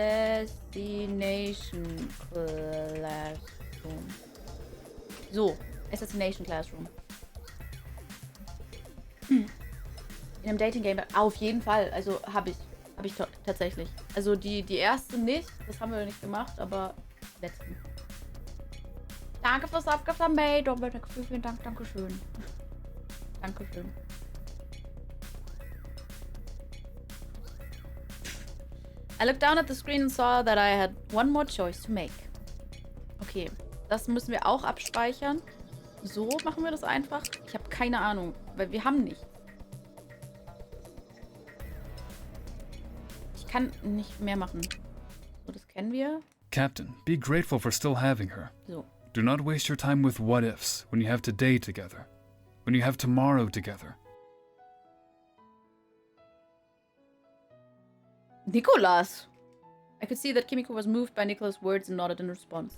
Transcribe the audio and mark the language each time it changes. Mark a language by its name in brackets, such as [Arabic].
[English] Assassination Classroom. So, Assassination Classroom. [German] In einem Dating-Game auf jeden Fall. Also habe ich tatsächlich. Also die erste nicht. Das haben wir nicht gemacht, aber letzten. Danke fürs Abgefallen, May. Vielen Dank, Dankeschön. Dankeschön. [English] I looked down at the screen and saw that I had one more choice to make. [German] Okay, das müssen wir auch abspeichern. So machen wir das einfach. Ich habe keine Ahnung, weil wir haben nicht. Ich kann nicht mehr machen. So, das kennen wir. [English] Captain, be grateful for still having her. [German] So. [English] Do not waste your time with what-ifs when you have today together. When you have tomorrow together. Nicholas! I could see that Kimiko was moved by Nicholas' words and nodded in response.